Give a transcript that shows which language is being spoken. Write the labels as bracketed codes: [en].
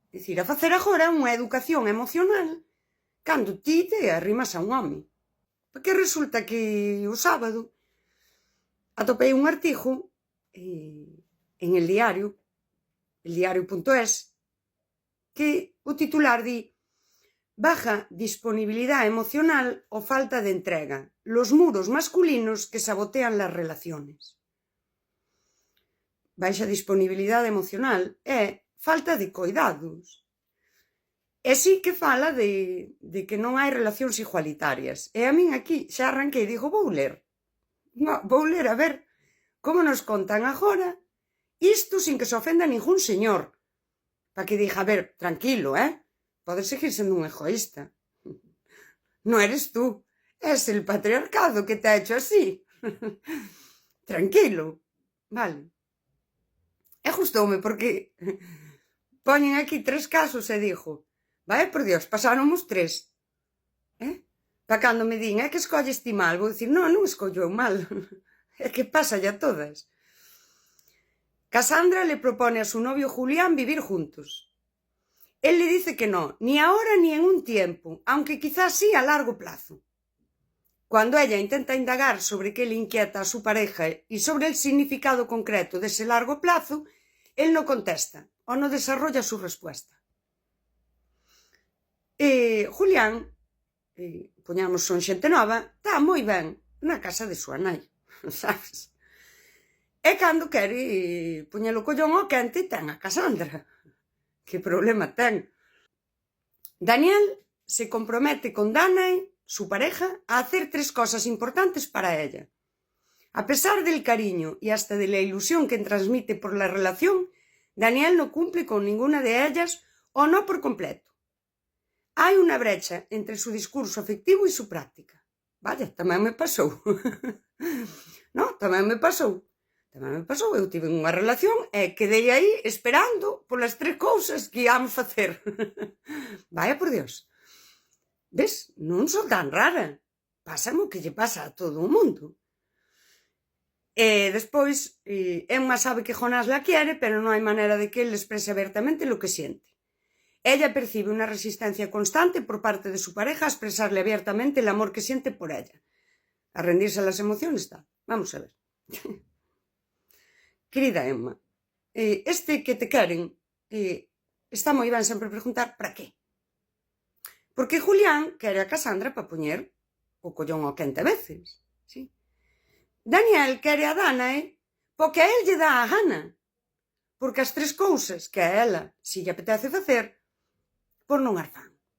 [gl] É dicir, a facer agora unha educación emocional cando ti te arrimas a un home. Porque resulta que o sábado atopei un artigo en el diario.es, que o titular di: [es] baja disponibilidad emocional o falta de entrega, los muros masculinos que sabotean las relaciones. [gl] Baixa disponibilidade emocional é falta de coidados. E sí que fala de que non hai relacións igualitarias. E a min aquí xa arranquei e digo, vou ler a ver como nos contan agora isto sin que se ofenda ningún señor. Para que diga, a ver, tranquilo, podes seguir sendo un egoísta. [es] Non eres tú, es el patriarcado que te ha hecho así. [gl] Tranquilo, vale. E gustoume porque poñen aquí 3 casos e digo, vai por Dios, pasáramos 3. Para cando me din, é que escolles ti mal, vou dicir, non escollo eu mal, é que pasa ya todas. [es] Cassandra le propone a su novio Julián vivir juntos. Él le dice que no, ni ahora ni en un tiempo, aunque quizás sí a largo plazo. Cuando ella intenta indagar sobre qué le inquieta a su pareja y sobre el significado concreto de ese largo plazo, él no contesta o no desarrolla su respuesta. [gl] Julián, poñamos son xente nova, está moi ben na casa de súa nai, sabes? E cando quere poñelo collón ao quente, ten a Cassandra. Que problema ten? [es] Daniel se compromete con Danae, su pareja, a hacer 3 cosas importantes para ella. A pesar del cariño y hasta de la ilusión que transmite por la relación, Daniel no cumple con ninguna de ellas o no por completo. [gl] Hai unha brecha entre su discurso afectivo e su práctica. Vaya, tamén me pasou. Non, tamén me pasou. Eu tive unha relación e quedei aí esperando polas 3 cousas que íamos facer. Vaya por Dios. Ves, non son tan rara. Pásame o que lle pasa a todo o mundo. E despois, Emma sabe que Jonás [es] la quiere, [gl] pero non hai manera de que él exprese abertamente [es] lo que siente. Ella percibe una resistencia constante por parte de su pareja a expresarle abiertamente el amor que siente por ella. A rendirse a las emociones está. [gl] Vamos a ver. Querida Emma, este que te queren, está moi ben sempre preguntar para qué. Porque Julián quere a Cassandra para poñer o collón ao quente a veces. ¿Sí? Daniel quere a Danae porque a él lle dá a gana. Porque as 3 cousas que a ela si lle apetece facer, por non as fan.